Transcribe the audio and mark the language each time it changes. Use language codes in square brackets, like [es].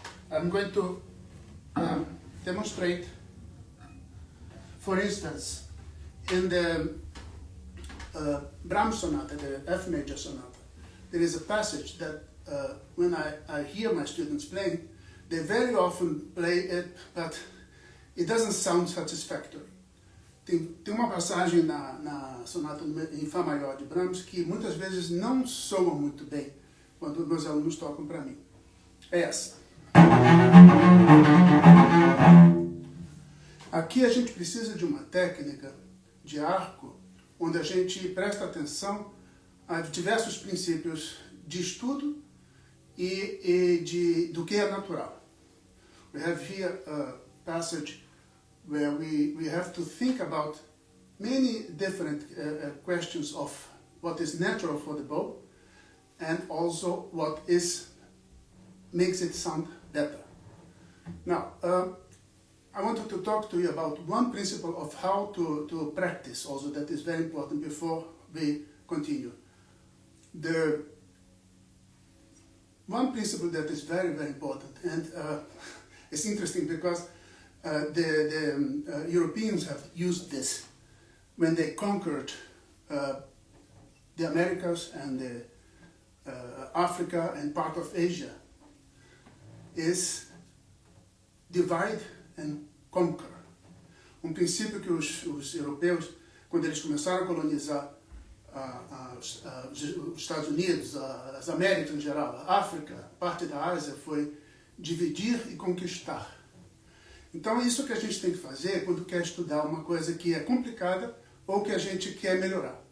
[en] I'm going to demonstrate, for instance, in the Brahms sonata, the F major sonata, there is a passage that when I hear my students playing, they very often play it, but it doesn't sound satisfactory. [pt] Tem uma passagem na sonata em Fá maior de Brahms que muitas vezes não soa muito bem quando meus alunos tocam para mim. É essa. Aqui a gente precisa de uma técnica de arco onde a gente presta atenção a diversos princípios de estudo e do que é natural. [en] We have here a passage where we have to think about many different questions of what is natural for the bow and also what makes it sound better. Now, I wanted to talk to you about one principle of how to practice also that is very important before we continue. The one principle that is very, very important, and it's interesting because the Europeans have used this when they conquered the Americas and Africa and part of Asia, is divide and conquer. [pt] Princípio que os europeus, quando eles começaram a colonizar os Estados Unidos, as Américas em geral, a África, parte da Ásia, foi dividir e conquistar. Então é isso que a gente tem que fazer quando quer estudar uma coisa que é complicada ou que a gente quer melhorar.